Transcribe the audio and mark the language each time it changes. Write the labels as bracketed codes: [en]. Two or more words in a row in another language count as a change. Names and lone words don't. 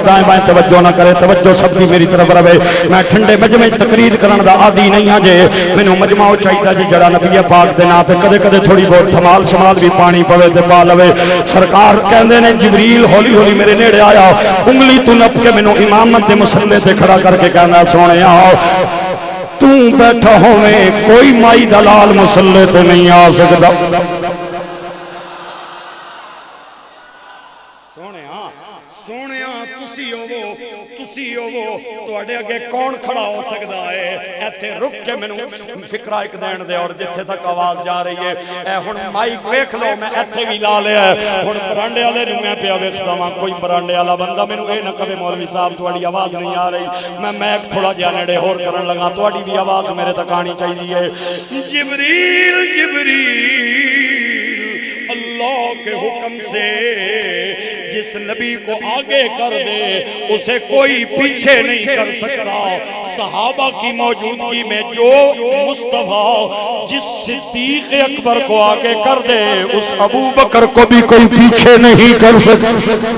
[pa] دائیں بائیں توجہ نہ کرے توجہ سب دی میری طرف رہے میں ٹھنڈے مجمع تقریر کرن دا عادی نہیں ہاں جے مینوں مجمع چاہیدا جی جڑا نبی پاک دے نام تے کدے کدے تھوڑی بہت دھمال شمال بھی پانی پوے تے پا لوے سرکار کہندے نے جبریل ہولی ہولی میرے نیڑے آیا انگلی تو نپ کے مینوں امامت دے مصلے تے کھڑا کر کے کہنا سونیا تو بیٹھا ہوویں کوئی مائی دلال مصلے تے نہیں آ سکدا تواڈے اگے کون کھڑا ہو سکدا ہے ایتھے رک کے مینوں فکرہ ایک دین دے اور جتھے تک آواز جا رہی ہے اے ہن مائک ویکھ لو میں ایتھے وی لا لیا ہے ہن برانڈے والے نوں میں پیا ویکھدا واں کوئی برانڈے والا بندہ مینوں اے نہ کہے مولوی صاحب تواڈی آواز نہیں آ رہی میں میک تھوڑا جہا نیڑے ہور کرن لگا تواڈی بھی آواز میرے تک آنی چاہیے [ur] جبریل جبریل اللہ کے حکم سے جس نبی کو آگے کر دے اسے کوئی پیچھے نہیں کر سکتا صحابہ کی موجودگی میں جو مصطفیٰ جس صدیق اکبر کو آگے کر دے اس ابو بکر کو بھی کوئی پیچھے نہیں کر سکتا